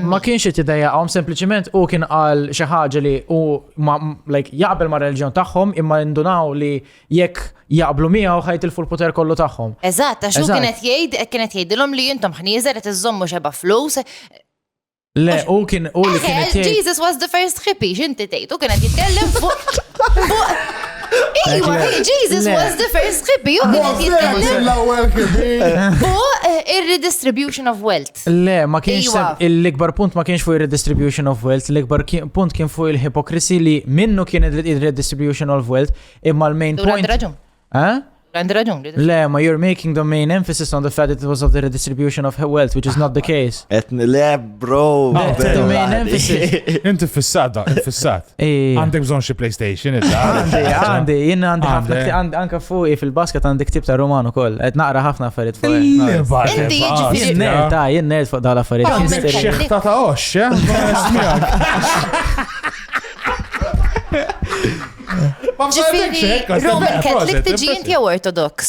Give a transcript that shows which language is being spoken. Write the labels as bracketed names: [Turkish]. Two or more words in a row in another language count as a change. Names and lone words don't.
[Maltese] Ma kienx jiddejjaqom, sempliciment u kien għal xi ħaġa li u jaqbel ma' reliġjon tagħhom imma indunaw li jekk jaqblu miegħu ħajtilfu l-poter kollu tagħhom. Eżatt, għax kienet jgħidilhom li intom ħnieżer qed iżommu xeba flus. Le, u kien li kienet [English] Jesus was the first hippie, [Maltese] xinti tgħid, u kienet jitkellem fuq Iwa, [English] Jesus was the first hippie, [Maltese] u kienet jitkellem fuq ir- [English] redistribution of wealth. [Maltese] Le, ma kienx l-ikbar punt ma kienx fuq ir- [English] redistribution of wealth, [Maltese] l-ikbar punt kien fuq il-hipokrisi li minnu kien ir- [English] redistribution of wealth, [Maltese] imma l- [English] main point. [Maltese] Għandi raġun. [English] Le, ma you're making the main emphasis on the fact that it was of the redistribution of wealth, which is not the case. [Maltese] Le, bro. [English] The main emphasis. [Maltese] Inti fissat. Għandek bżon xi PlayStation, Għandi, jien għandi ħafna anka fuqi fil-basket għandi ktib ta' Roman ukoll. Qed naqra ħafna affarijiet fuq. Jien nerd fuq dal affarijiet. Xeħta ta' ox, Ġifiri, [English] Roman Catholic [Maltese] tiġi inti jew Orthodox?